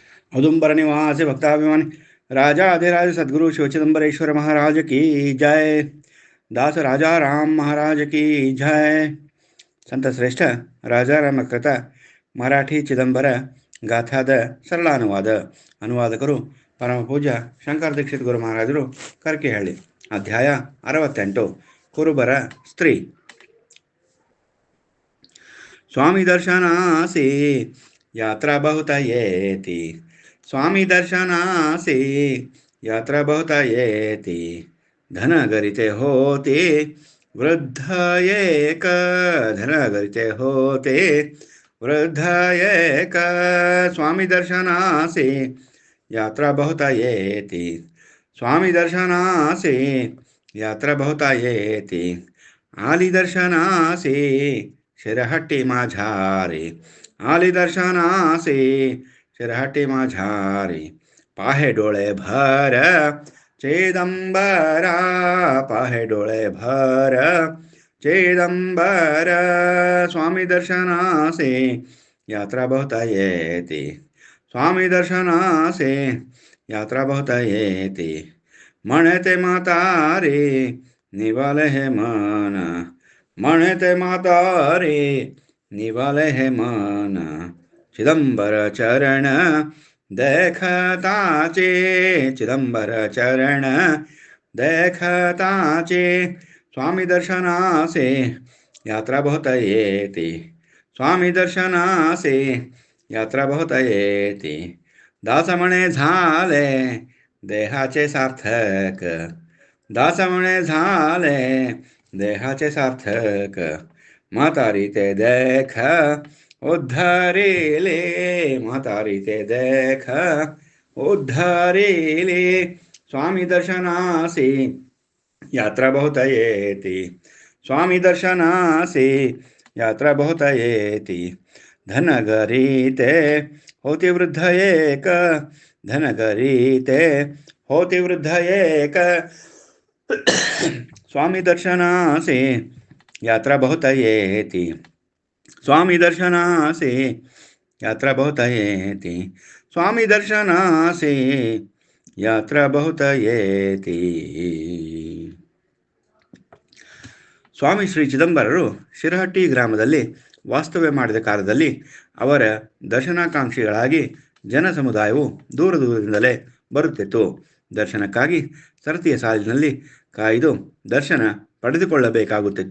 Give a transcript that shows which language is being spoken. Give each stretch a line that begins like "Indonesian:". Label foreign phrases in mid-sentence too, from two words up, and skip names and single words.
Hindi: औदुंबर निवासी भक्ताभिमानी राजा अधिराज सद्गुरु शिव चिदंबरेश्वर महाराज की जय। दास राजा राम महाराज की जय।
Kannada: ಸಂತ ಶ್ರೇಷ್ಠ ರಾಜಾರಾಮ ಕೃತ ಮರಾಠಿ ಚಿದಂಬರ ಗಾಥಾದ ಸರಳಾನುವಾದ. ಅನುವಾದಕರು ಪರಮ ಪೂಜ್ಯ ಶಂಕರ ದೀಕ್ಷಿತ್ ಗುರು ಮಹಾರಾಜರು ಕರ್ಕಿಹಳ್ಳಿ. ಅಧ್ಯಾಯ 68. ಕುರುಬರ ಸ್ತ್ರೀ.
Marathi: स्वामी दर्शनासी यात्रा बहुत येती, स्वामी दर्शनासी यात्रा बहुत येती, धन गरिते होते वृद्ध एक, धन गरिते होते वृद्ध एक, स्वामी दर्शनासी यात्रा बहुत येती, स्वामी दर्शनासी यात्रा बहुत येती, आली दर्शनासी शिरहट्टी माझारे, आली दर्शनासी शिरहट्टी माझारे, पाहे डोळे भर चिदंबरा, पाहे डोळे भर चिदंबर, स्वामी दर्शनासी यात्रा बहुत येती, स्वामी दर्शनासी यात्रा बहुत येती, म्हणते म्हातारे निवाले हे मन, म्हणते म्हातारे निवाले हे मन, चिदंबर चरण देखताचे, चिदंबर चरण देखताचे, स्वामी दर्शनासे यात्रा बहुत येती, स्वामी दर्शनासे यात्रा बहुत येती, दास म्हणे झाले देहाचे सार्थक, दास म्हणे झाले देहाचे सार्थक, म्हातारी ते देख उद्धरिले, म्हातारी ते देख उद्धरिले, स्वामी दर्शनासी यात्रा बहुत येती, स्वामी दर्शनासी यात्रा बहुत येती, धन गरिते होती वृद्ध एक, धन गरिते होती वृद्ध एक, स्वामी दर्शनासी यात्रा बहुत येती, स्वामी दर्शनासी यात्रा बहुत येती, स्वामी दर्शनासी यात्रा बहुत येती.
Kannada: ಸ್ವಾಮಿ ಶ್ರೀ ಚಿದಂಬರರು ಶಿರಹಟ್ಟಿ ಗ್ರಾಮದಲ್ಲಿ ವಾಸ್ತವ್ಯ ಮಾಡಿದ ಕಾಲದಲ್ಲಿ ಅವರ ದರ್ಶನಾಕಾಂಕ್ಷಿಗಳಾಗಿ ಜನ ಸಮುದಾಯವು ದೂರ ದೂರದಿಂದಲೇ ಬರುತ್ತಿತ್ತು. ದರ್ಶನಕ್ಕಾಗಿ ಸರತಿಯ ಸಾಲಿನಲ್ಲಿ ಕಾಯ್ದು ದರ್ಶನ ಪಡೆದುಕೊಳ್ಳಬೇಕಾಗುತ್ತಿತ್ತು.